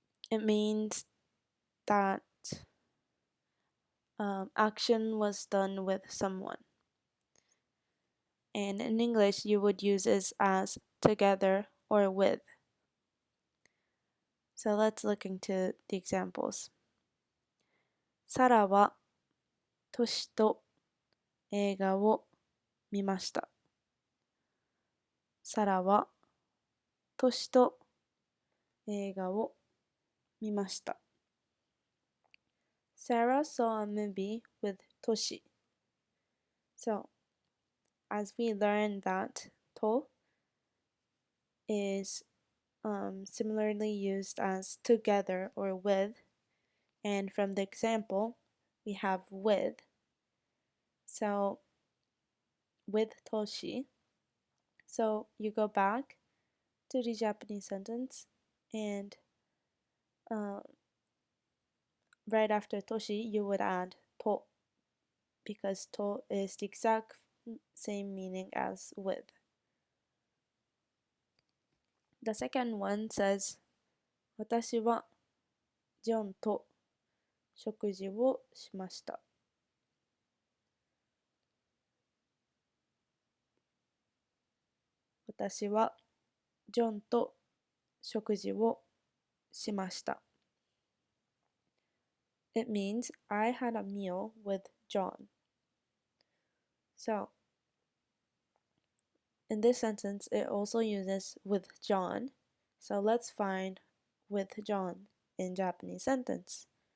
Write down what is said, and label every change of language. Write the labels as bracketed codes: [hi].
[en] It means that action was done with someone. And in English, you would use this as together or with. So let's look into the examples. [ja] サラはトシと映画を見ました。サラはトシと映画を見ました。 [en] Sarah saw a movie with Toshi. So, as we learned that to is similarly used as together or with, and from the example, we have with. So, with Toshi. So, you go back to the Japanese sentence and right after Toshi, you would add to because to is the exact same meaning as with. The second one says, [ja] 私はジョンと食事をしました。私はジョンと食事をしました。 [en] It means I had a meal with John. So, in this sentence, it also uses with John. So let's find with John in Japanese sentence.